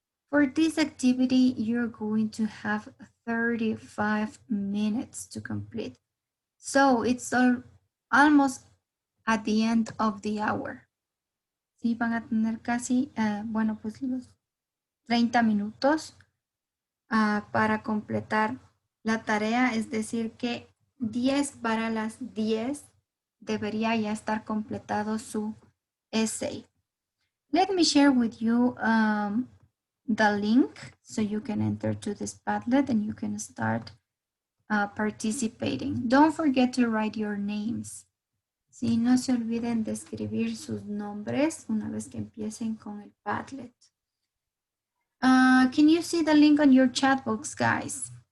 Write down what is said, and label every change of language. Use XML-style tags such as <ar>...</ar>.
<en>For this activity, you're going to have 35 minutes to complete. So it's almost at the end of the hour.</en> <es>Sí, van a tener casi, bueno, pues los 30 minutos para completar la tarea, es decir que 10 para las 10 debería ya estar completado su essay.</es> <en>Let me share with you the link so you can enter to this Padlet and you can start participating. Don't forget to write your names.</en> <es>Sí, no se olviden de escribir sus nombres una vez que empiecen con el Padlet.</es> <en>Can you see the link on your chat box, guys?</en>